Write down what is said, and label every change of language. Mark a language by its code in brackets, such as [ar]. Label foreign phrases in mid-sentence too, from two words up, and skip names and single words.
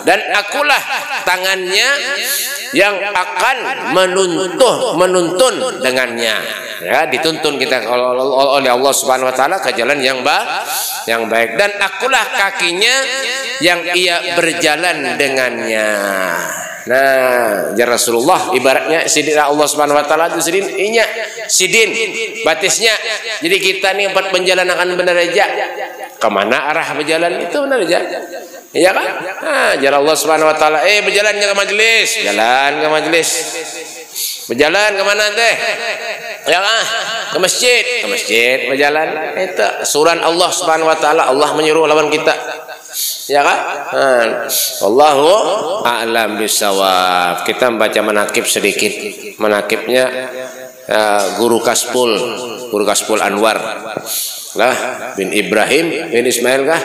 [id] Dan akulah tangannya yang akan menuntun dengannya, ya, dituntun kita oleh Allah [ar] سبحانه وتعالى [id] ke jalan yang baik. Dan akulah kakinya yang ia berjalan dengannya. Nah, [ar] يا رسول الله [bjn] ibaratnya sidin Allah [ar] سبحانه وتعالى [bjn] itu sidin batisnya. [id] Jadi kita nih empat penjalan akan benar aja. Kemana arah berjalan itu benar aja. Iya kan? Nah, jalan Allah [ar] سبحانه وتعالى, [id] berjalannya ke majelis, jalan ke majelis. Berjalan ke mana teh? Ya kan? Ke masjid berjalan. Itu suran Allah [ar] سبحانه وتعالى, [id] Allah menyuruh lawan kita. Ya kan? [ar] الله أعلم بالصواب. [id] Kita membaca manakib sedikit. Manakibnya Guru Kaspul Anwar lah bin Ibrahim bin Ismail kah?